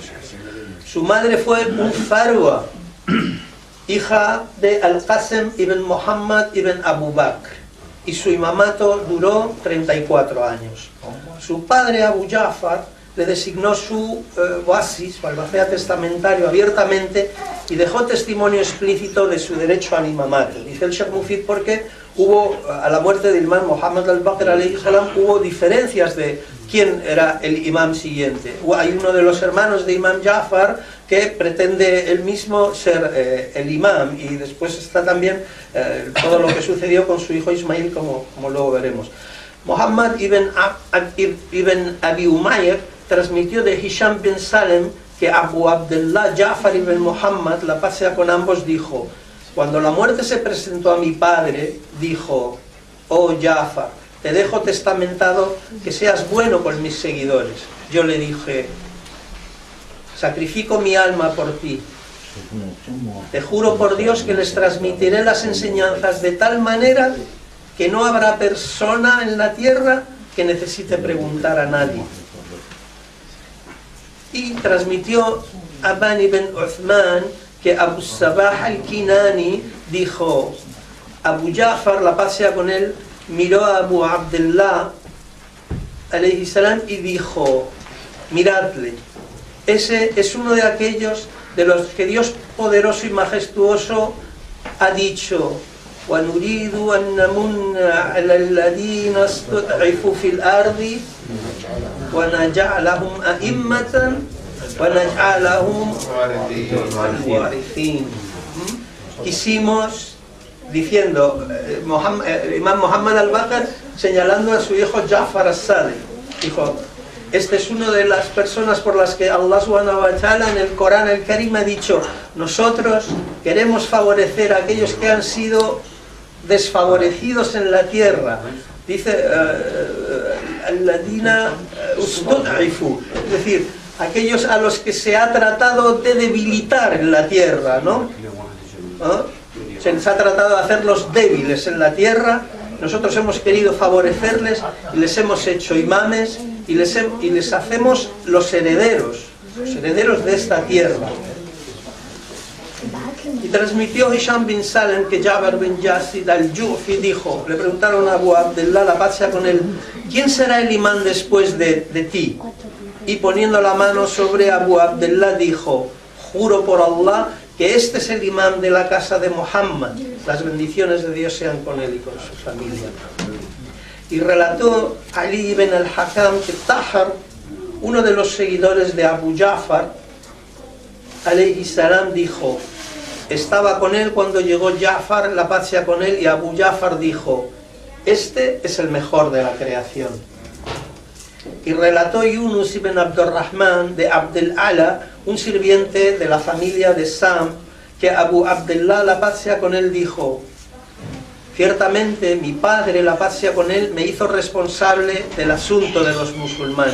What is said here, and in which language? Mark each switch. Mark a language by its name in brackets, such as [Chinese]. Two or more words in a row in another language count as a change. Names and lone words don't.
[Spanish] Su madre fue Farwa, hija de al-Qasim ibn Muhammad ibn Abu Bakr, y su imamato duró 34 años. Su padre, Abu Ja'far, le designó su oasis, o albacea testamentario, abiertamente, y dejó testimonio explícito de su derecho al imamato. Dice el Sheikh Mufid porque a la muerte del imam Muhammad al-Baqir [Arabic] عليه السلام, [Spanish] hubo diferencias de quién era el imam siguiente. Hay uno de los hermanos de Imam Ja'far que pretende él mismo ser el imam, y después está también todo lo que sucedió con su hijo Ismail, como luego veremos. Muhammad ibn Abi Umayr transmitió de Hisham bin Salem que Abu Abdullah Ja'far ibn Muhammad, la paz sea con ambos, dijo: cuando la muerte se presentó a mi padre, dijo: oh Ja'far, te dejo testamentado que seas bueno con mis seguidores. Yo le dije: sacrifico mi alma por ti. Te juro por Dios que les transmitiré las enseñanzas de tal manera que no habrá persona en la tierra que necesite preguntar a nadie. Y transmitió Aban ibn Uthman que Abu Sabah al-Kinani dijo: Abu Ja'far, la paz sea con él, miró a Abu Abdullah [Arabic] عليه السلام [Spanish] y dijo: miradle, ese es uno de aquellos de los que Dios poderoso y majestuoso ha dicho: [Arabic] وَنُرِيدُ أَن نَّمُنَّ عَلَى الَّذِينَ اسْتُضْعِفُوا فِي الْأَرْضِ وَنَجْعَلَهُمْ أَئِمَّةً وَنَجْعَلَهُمْ الْوَارِثِينَ. [Spanish] Quisimos, diciendo Imam Muhammad al-Baqir, señalando a su hijo Ja'far as-Sadiq, dijo: este es una de las personas por las que [Arabic] الله سبحانه وتعالى [Spanish] en el Corán el Karim ha dicho: nosotros queremos favorecer a aquellos que han sido desfavorecidos en la tierra. Dice [Arabic] الذين استضعفوا, [Spanish] es decir, aquellos a los que se ha tratado de debilitar en la tierra, ¿no? Se les ha tratado de hacerlos débiles en la tierra. Nosotros hemos querido favorecerles y les hemos hecho imames y les hacemos los herederos de esta tierra. Y transmitió Hisham bin Salem que Jabir bin Yazid al-Jufi dijo, le preguntaron a Abu Abdullah, la paz sea con él: ¿quién será el imán después de ti? Y poniendo la mano sobre Abu Abdullah dijo: juro por Allah que este es el imán de la casa de Muhammad, las bendiciones de Dios sean con él y con su familia. Y relató Ali ibn al-Hakam que Tahar, uno de los seguidores de Abu Ja'far [Arabic] عليه السلام, [Spanish] dijo: estaba con él cuando llegó Ja'far, la paz sea con él, y Abu Ja'far dijo: este es el mejor de la creación. Y relató Yunus ibn Abdurrahman de Abdel Ala, un sirviente de la familia de Sam, que Abu Abdullah, la paz sea con él, dijo: ciertamente mi padre, la paz sea con él, me hizo responsable del asunto de los musulmanes.